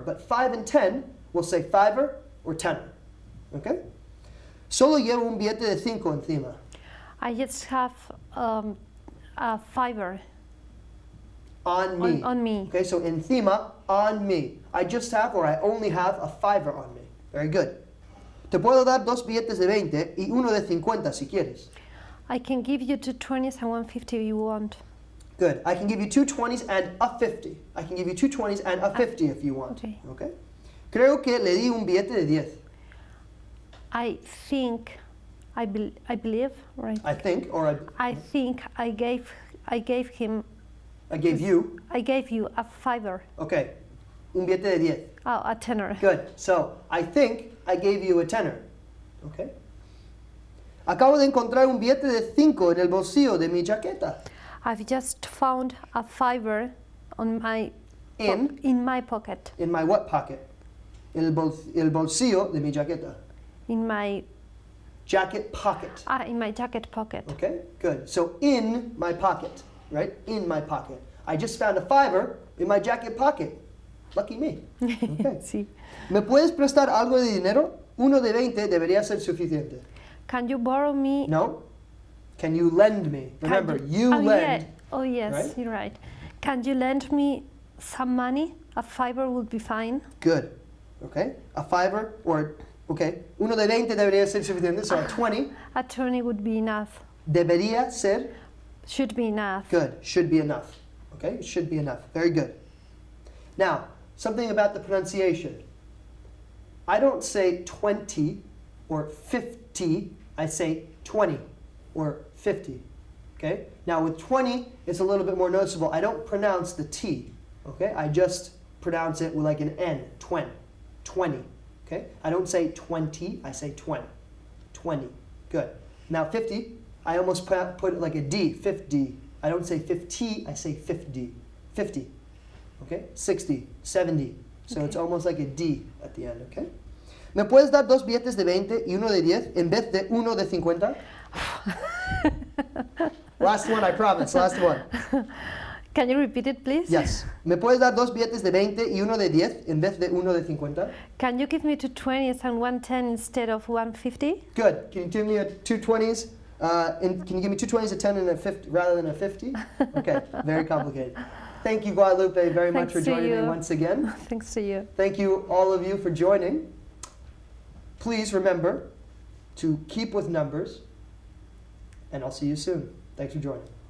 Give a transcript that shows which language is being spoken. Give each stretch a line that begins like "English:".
English: But 5 and 10, we'll say fiver or tenner.
Spanish: Okay? Solo llevo un billete de 5 encima.
English: I just have a fiver On me. on me. Okay, so encima, on me. I just have or I only have a fiver on me. Very good.
Spanish: Te puedo dar 2 billetes de 20 y uno de 50 si quieres.
English: I can give you 2 20s and 150 if you want. Good. I can give you 2 20s and a 50. I can give you 2 20s and a 50 if you want. Okay.
Spanish: Okay? Creo que le di un billete de 10.
English: I believe, right? I think, or I think I gave him. I gave you. I gave you a fiver.
Spanish: Okay. Un billete de 10.
English: Oh, a tenner. Good. So, I think I gave you a tenner. Okay?
Spanish: Acabo de encontrar un billete de 5 en el bolsillo de mi chaqueta.
English: I've just found a fiver on my In my pocket. In my what pocket?
Spanish: El bolsillo de mi chaqueta.
English: In my Jacket pocket. in my jacket pocket. Okay, good. So in my pocket, right? In my pocket. I just found a fiver in my jacket pocket. Lucky me. Okay.
Spanish: Sí. ¿Me puedes prestar algo de dinero? Uno de 20 debería ser suficiente.
English: Can you borrow me? No? Can you lend me? Remember, you oh, lend. Yeah. Oh yes, right? You're right. Can you lend me some money? A fiver would be fine. Good. Okay? A fiver or, okay,
Spanish: uno de 20 debería ser suficiente,
English: so a 20 A 20 would be enough.
Spanish: debería ser.
English: Should be enough. Good. Should be enough. Okay? Should be enough. Very good. Now, something about the pronunciation. I don't say 20 or 50. I say 20 or 50. Okay? Now, with 20, it's a little bit more noticeable. I don't pronounce the T. Okay? I just pronounce it with like an N. 20. 20. Okay? I don't say 20. I say 20. 20. Good. Now, 50. I almost put it like a D, 50. I don't say 50, I say 50. 50. Okay? 60, 70. So Okay. it's almost like a D at the end, okay?
Spanish: ¿Me puedes dar 2 billetes de 20 y uno de 10 en vez de uno de 50?
English: Last one, I promise. Last one. Can you repeat it, please? Yes.
Spanish: ¿Me puedes dar 2 billetes de 20 y uno de 10 en vez de uno de 50?
English: Can you give me 2 20s and 110 instead of 150? Good. Can you give me 2 20s? Can you give me 2 20s, a 10, and a 50 rather than a 50? Okay. Very complicated. Thank you, Guadalupe, very much for Thanks to joining me you. once again. Thanks to you. Thank you, all of you, for joining. Please remember to keep with numbers, and I'll see you soon. Thanks for joining.